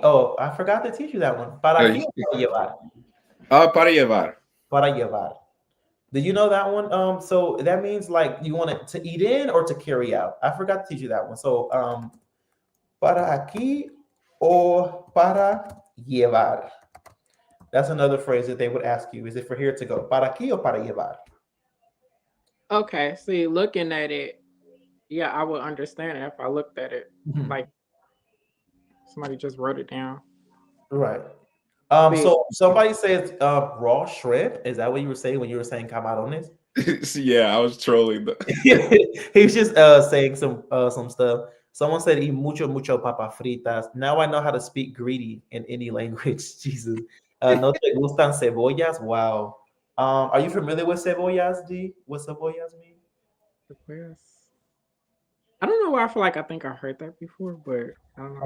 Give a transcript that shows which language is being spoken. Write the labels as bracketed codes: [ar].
[en] Oh, I forgot to teach you that one. [es] Para aquí Ay, o para llevar? para llevar. Para llevar. [en] Did you know that one? So that means like you want it to eat in or to carry out. I forgot to teach you that one. [es] So para aquí o para llevar. [en] That's another phrase that they would ask you. Is it for here to go? [es] Para aquí o para llevar? [en] Okay. See, looking at it, yeah, I would understand it if I looked at it Mhm. like somebody just wrote it down. Right. See, So somebody says raw shrimp. Is that what you were saying when you were saying camarones? Yeah, I was trolling. He was just saying some stuff. Someone said [es] y mucho papa fritas. [en] Now I know how to speak greedy in any language. Jesus. [es] No te gustan cebollas? [en] Wow. Are you familiar with cebollas, D? What cebollas mean? where's I don't know why I feel like I think I heard that before, but I don't know.